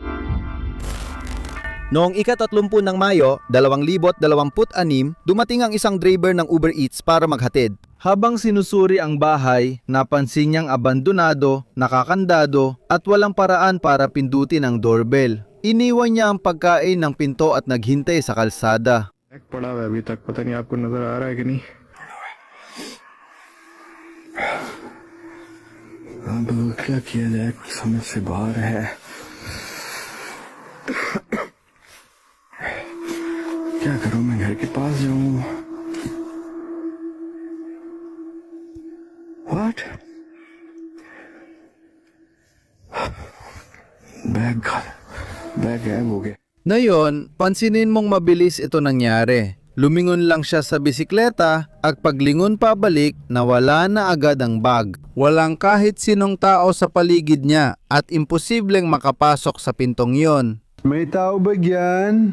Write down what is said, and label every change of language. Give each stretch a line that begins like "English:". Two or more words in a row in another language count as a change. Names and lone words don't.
Filipino: Noong ika-30 ng Mayo, 2026, dumating ang isang driver ng Uber Eats para maghatid. Habang sinusuri ang bahay, napansin niyang abandonado, nakakandado at walang paraan para pindutin ang doorbell. Iniwan niya ang pagkain ng pinto at naghintay sa kalsada.
Hindi: पड़ा हुआ है अभी तक पता नहीं आपको नजर आ रहा है कि नहीं अब क्या किया जाए कुछ समझ से बाहर है क्या करूं मैं घर के पास जाऊं व्हाट बैग गायब हो गया.
Filipino: Ngayon, pansinin mong mabilis ito nangyari. Lumingon lang siya sa bisikleta at paglingon pabalik, nawala na agad ang bag. Walang kahit sinong tao sa paligid niya at imposibleng makapasok sa pintong yon. May tao ba dyan?